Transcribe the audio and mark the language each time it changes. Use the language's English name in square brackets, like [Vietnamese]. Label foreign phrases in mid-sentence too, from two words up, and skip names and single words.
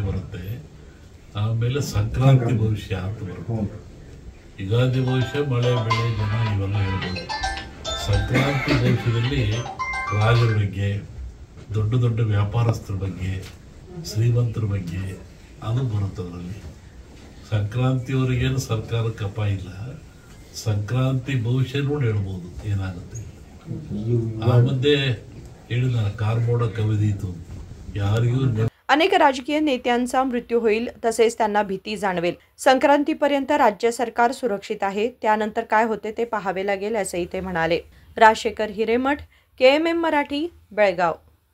[Kannada] ಬರುತ್ತೆ ಆಮೇಲೆ ಸಂಕ್ರಾಂತಿ ಭವಿಷ್ಯ ಅಂತ ಬರುತ್ತೆ ಯುಗಾದಿ ಭವಿಷ್ಯ ಮಳೆ ಬೆಳೆ ಜನ ಇವೆಲ್ಲ ಹೇಳ್ಬೋದು ಸಂಕ್ರಾಂತಿ ಭವಿಷ್ಯದಲ್ಲಿ ರಾಜರ ಬಗ್ಗೆ ದೊಡ್ಡ ದೊಡ್ಡ ವ್ಯಾಪಾರಸ್ಥರ ಬಗ್ಗೆ ಶ್ರೀಮಂತರ ಬಗ್ಗೆ ಅದು ಬರುತ್ತೆ ಅದರಲ್ಲಿ ಸಂಕ್ರಾಂತಿಯವರಿಗೇನು ಸರ್ಕಾರಕ್ಕೆ ಅಪಾಯ ಇಲ್ಲ ಸಂಕ್ರಾಂತಿ ಭವಿಷ್ಯ ನೋಡಿ ಹೇಳ್ಬೋದು ಏನಾಗುತ್ತೆ ಆ ಮಧ್ಯೆ ಹೇಳಿದ ಕಾರ್ಮೋಡ कविदीतून ಯಾರಿಗೂ [Marathi] अनेक राजकीय नेत्यांचा मृत्यू होईल तसेच त्यांना भीती जाणवेल। संक्रांतीपर्यंत राज्य सरकार सुरक्षित आहे, त्यानंतर काय होते ते पाहावे लागेल असंही ते म्हणाले। राजशेखर हिरेमठ, KMM मराठी, बेळगाव।